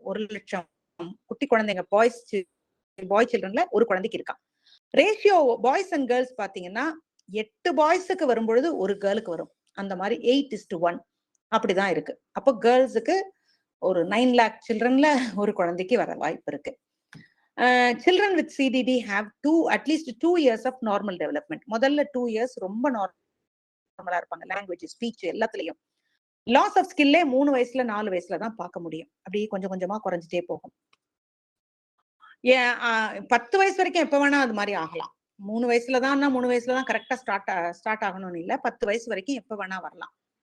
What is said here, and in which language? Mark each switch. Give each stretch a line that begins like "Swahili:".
Tamil: 1 லட்சம் குட்டி குழந்தைங்க பாய் சில்ட்ரன்ல ஒரு குழந்தைக்கு இருக்கான். ரேஷியோ பாய்ஸ் அண்ட் கேர்ள்ஸ் பாத்தீங்கன்னா 8 பாய்ஸுக்கு வரும்பொழுது ஒரு கேர்ளுக்கு வரும். அந்த மாதிரி 8:1 அப்படிதான் இருக்கு. அப்போ கேர்ள்ஸுக்கு ஒரு 9 lakh சில்ட்ரன்ல ஒரு குழந்தைக்கு வர வாய்ப்பு இருக்கு.
English: Children with CDD have at least 2 years of normal development.
Tamil: முதல்ல 2 years ரொம்ப நார்மலா இருப்பாங்க, லாங்குவேஜ், ஸ்பீச் எல்லாத்துலயும். லாஸ் ஆஃப் ஸ்கில்லே 3 வயசுல 4 வயசுல தான் பார்க்க முடியும். அப்படியே கொஞ்சம் கொஞ்சமா குறைஞ்சிட்டே போகும். 10 வயசு வரைக்கும் எப்ப வேணா அது மாதிரி ஆகலாம். 3 வயசுலதான் கரெக்டா ஸ்டார்ட் ஆகணும்னு இல்ல, 10 வயசு வரைக்கும் எப்ப வேணா வரலாம்.